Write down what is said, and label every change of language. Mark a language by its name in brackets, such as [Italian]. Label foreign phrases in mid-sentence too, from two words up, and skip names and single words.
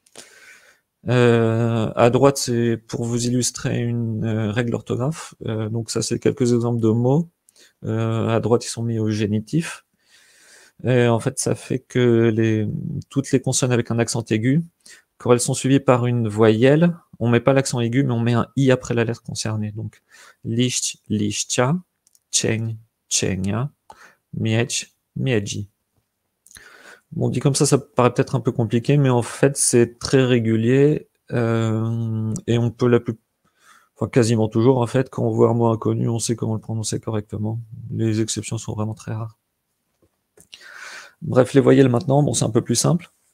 [French] À droite, c'est pour vous illustrer une règle orthographe. Donc ça, c'est quelques exemples de mots. À droite, ils sont mis au génitif. Et en fait, ça fait que toutes les consonnes avec un accent aigu, quand elles sont suivies par une voyelle, on met pas l'accent aigu, mais on met un i après la lettre concernée. Donc, [Polish] liść, liścia, cień, cienia, mieć, miedzi. [French] Bon, dit comme ça paraît peut-être un peu compliqué, mais en fait, c'est très régulier, et on peut enfin, quasiment toujours, en fait, quand on voit un mot inconnu, on sait comment le prononcer correctement. Les exceptions sont vraiment très rares. Bref, les voyelles maintenant, bon, c'est un peu plus simple.